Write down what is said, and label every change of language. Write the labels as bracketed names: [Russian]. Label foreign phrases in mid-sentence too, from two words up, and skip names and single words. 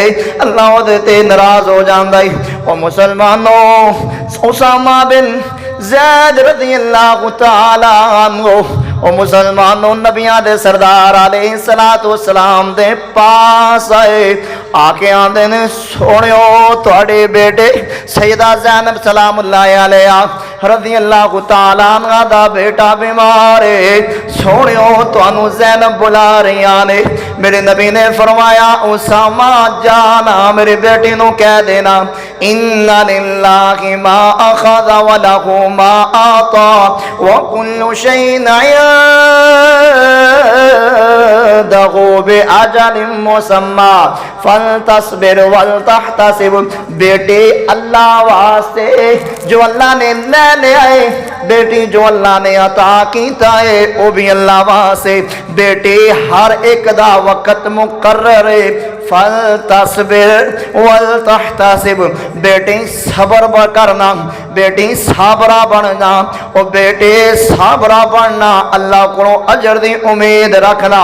[Punjabi] اللہ دے تے ناراض ہو جاندا ہے۔ او مسلمانوں، اسامہ بن زید [Arabic] رضی اللہ تعالی عنہ [Punjabi] او مسلمانوں نبیاں دے سردار [Arabic] علیہ الصلوۃ والسلام [Punjabi] دے پاس آئے، آ کے آندے نے سونیو تواڈے بیٹے سیدہ زینب [Arabic] سلام اللہ علیہا رضی اللہ تعالی عنہ [Punjabi] دا بیٹا بیمار ہے، سونیو تانوں زینب بلا رہی نے۔ میرے نبی نے فرمایا اسامہ جانا میرے بیٹے نو کہہ دینا [Arabic] ان للہ ما اخذ ولہ ما اعطى وكل شيء عنده بأجل مسمى فلتصبر ولتحتسب۔ [Punjabi] بیٹی اللہ واسطے جو اللہ نے لے آئے، بیٹی جو اللہ نے عطا کیتا ہے وہ بھی اللہ واسطے، بیٹی ہر ایک دا وقت مقرر ہے۔ [Arabic] فلتصبر ولتحتسب، [Punjabi] بیٹی صبر کرنا، بیٹی صابرہ بننا، او بیٹے صابرہ بننا، اللہ کو اجر دی امید رکھنا۔